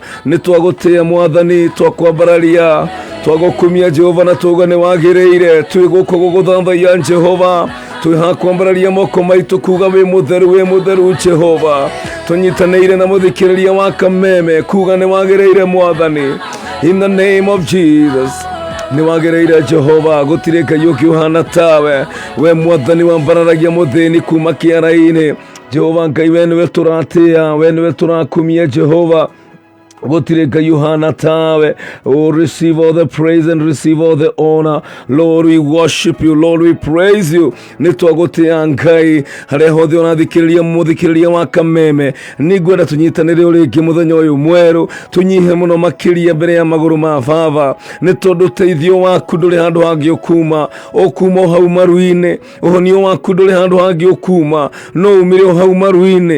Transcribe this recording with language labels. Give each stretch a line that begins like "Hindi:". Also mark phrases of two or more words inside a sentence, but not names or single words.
Kikuyu: Nĩ twagũtĩa Mwathani, twakwambararia, twagũkumia Jehova na tuga nĩ wagĩrĩire. Twĩ gũkũ gũgũthathaiya Jehova, twĩ ha kwambararia moko maitũ kuga wĩ mũtheru Jehova. Tũnyitanĩire na mũthikĩrĩria wa Kameme kuga nĩ wagĩrĩire Mwathani.
English: In the name of Jesus,
Kikuyu: nĩ wagĩrĩire Jehova, gũtirĩ Ngai ũngĩ ũhana tawe. We Mwathani wambararagia mũthĩni kuma kĩara-inĩ. Jehova Ngai, we nĩwe tũratĩa, we nĩwe tũrakumia Jehova, gũtirĩ Ngai ũhana tawe.
English: Oh, receive all the praise and receive all the honor. Lord, we worship you. Lord, we praise you.
Kikuyu: Nĩ twagũtĩa Ngai harĩa hothe ũrathikĩrĩria mũthikĩrĩria wa Kameme. Nĩ ngwenda tũnyitanĩre o rĩngĩ mũthenya ũyũ mwerũ, tũnyihe mũno makĩria mbere ya magũrũ ma Baba, nĩ tondũ ũteithio waku ndũrĩ handũ hangĩ ũkuma. Ũkuma o hau maru-inĩ, ũhonio waku ndũrĩ handũ hangĩ ũkuma, no umire o hau maru-inĩ.